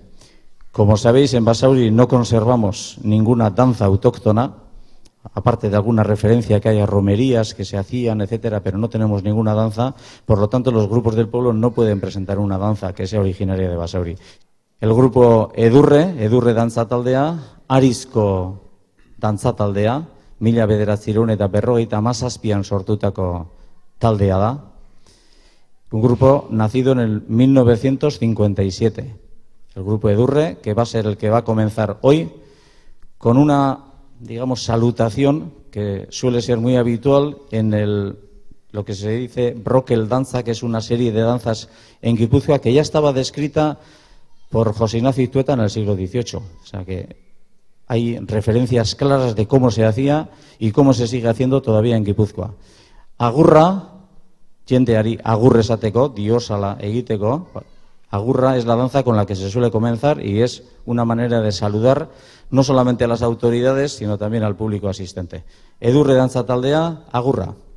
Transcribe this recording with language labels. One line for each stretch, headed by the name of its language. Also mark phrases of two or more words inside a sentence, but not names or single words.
Spanish: Como sabéis, en Basauri no conservamos ninguna danza autóctona, aparte de alguna referencia que haya romerías que se hacían, etcétera, pero no tenemos ninguna danza. Por lo tanto, los grupos del pueblo no pueden presentar una danza que sea originaria de Basauri. El grupo
Basque: Edurre Dantza Taldea, Arizko Dantza Taldea, 1957an sortutako taldea da.
Spanish: Un grupo nacido en el 1957. El grupo Edurre, que va a ser el que va a comenzar hoy con una, digamos, salutación que suele ser muy habitual en lo que se dice Brokel Danza, que es una serie de danzas en Guipúzcoa que ya estaba descrita por José Ignacio Itueta en el siglo XVIII. O sea que hay referencias claras de cómo se hacía y cómo se sigue haciendo todavía en Guipúzcoa.
Basque: Agurra, jendeari agurre esateko, diosala egiteko.
Spanish: Agurra es la danza con la que se suele comenzar y es una manera de saludar no solamente a las autoridades, sino también al público asistente.
Basque: Edurre Dantza Taldea, agurra.